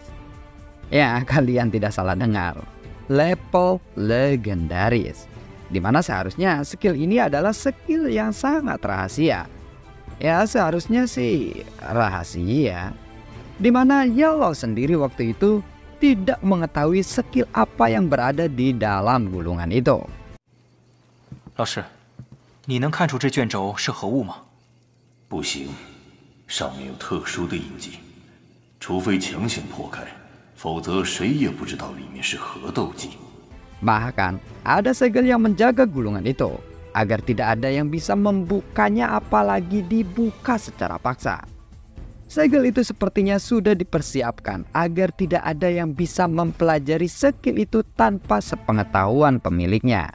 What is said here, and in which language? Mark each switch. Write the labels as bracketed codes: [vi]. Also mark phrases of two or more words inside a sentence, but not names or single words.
[id] Ya, kalian tidak salah dengar, level legendaris, dimana seharusnya skill ini adalah skill yang sangat rahasia. Ya seharusnya sih rahasia, dimana Yellow sendiri waktu itu tidak mengetahui skill apa yang berada di dalam gulungan itu. [zh] 老师，你能看出这卷轴是何物吗？不行，上面有特殊的印记，除非强行破开，否则谁也不知道里面是何斗技。 [id] Bahkan ada segel yang menjaga gulungan itu agar tidak ada yang bisa membukanya, apalagi dibuka secara paksa. Segel itu sepertinya sudah dipersiapkan agar tidak ada yang bisa mempelajari skill itu tanpa sepengetahuan pemiliknya.